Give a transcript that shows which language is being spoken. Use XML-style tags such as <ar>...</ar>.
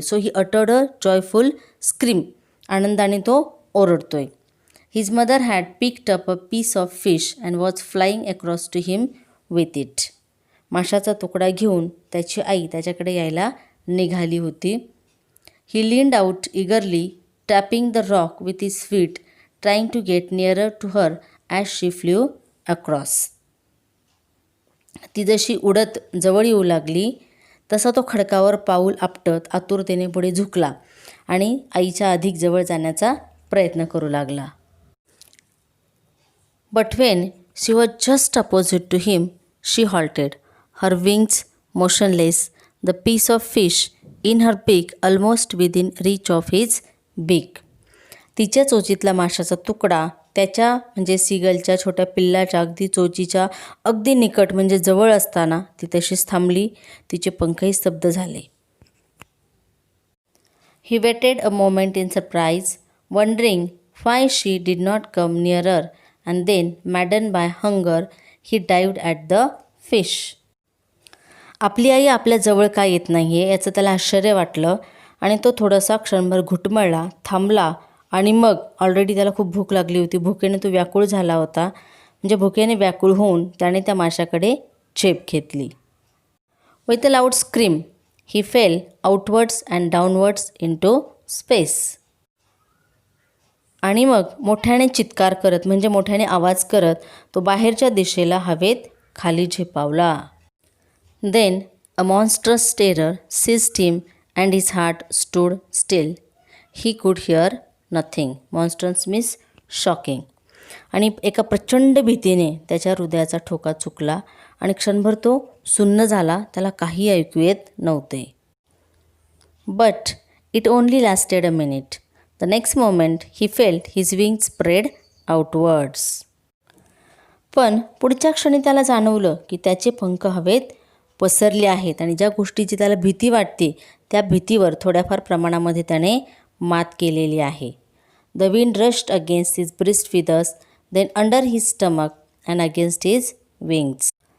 <en>So he uttered a joyful scream.</en> <mr>आनंदाने तो ओरडतोय.</mr> <en>His mother had picked up a piece of fish and was flying across to him with it.</en> <mr>माशाचा तुकडा घेऊन त्याची आई त्याच्याकडे यायला निघाली होती.</mr> <en>He leaned out eagerly, tapping the rock with his feet, trying to get nearer to her as she flew across.</en> <mr>ती जशी उडत जवळ येऊ लागली तसा तो खडकावर पाऊल आपटत आतुरतेने पुढे झुकला आणि आईच्या अधिक जवळ जाण्याचा प्रयत्न करू लागला.</mr> <en>But when she was just opposite to him, she halted, her wings motionless, the piece of fish in her beak almost within reach of his beak.</en> <mr>तिच्या चोचीतला माशाचा तुकडा त्याच्या म्हणजे सीगलच्या छोट्या पिल्लाच्या अगदी चोचीच्या अगदी निकट म्हणजे जवळ असताना ती तशीच थांबली. तिचे पंखही स्तब्ध झाले.</mr> <en>He waited a moment in surprise, wondering why she did not come nearer, and then, maddened by hunger, he dived at the fish.</en> <mr>आपली आई आपल्या जवळ का येत नाही आहे याचं त्याला आश्चर्य वाटलं आणि तो थोडासा क्षणभर घुटमळला, थांबला आणि मग ऑलरेडी त्याला खूप भूक लागली होती. भुकेने तो व्याकुळ झाला होता. म्हणजे भुकेने व्याकुळ होऊन त्याने त्या माशाकडे झेप घेतली.</mr> <en>With a loud scream he fell outwards and downwards into space.</en> <mr>आणि मग मोठ्याने चित्कार करत म्हणजे मोठ्याने आवाज करत तो बाहेरच्या दिशेला हवेत खाली झेपावला.</mr> <en>Then a monstrous terror seized him and his heart stood still. He could hear nothing. Monstrous means shocking.</en> <mr>आणि एका प्रचंड भीतीने त्याच्या हृदयाचा ठोका चुकला आणि क्षणभर तो सुन्न झाला. त्याला काही ऐकू येत नव्हते.</mr> <en>But it only lasted a minute. The next moment he felt his wings spread outwards.</en> <mr>पण पुढच्या क्षणी त्याला जाणवलं की त्याचे पंख हवेत पसरले आहेत आणि ज्या गोष्टीची त्याला भीती वाटते त्या भीतीवर थोड्याफार प्रमाणामध्ये त्याने मात केलेली आहे.</mr> <en>The wind rushed against his breast feathers, then under his stomach and against his wings.</en>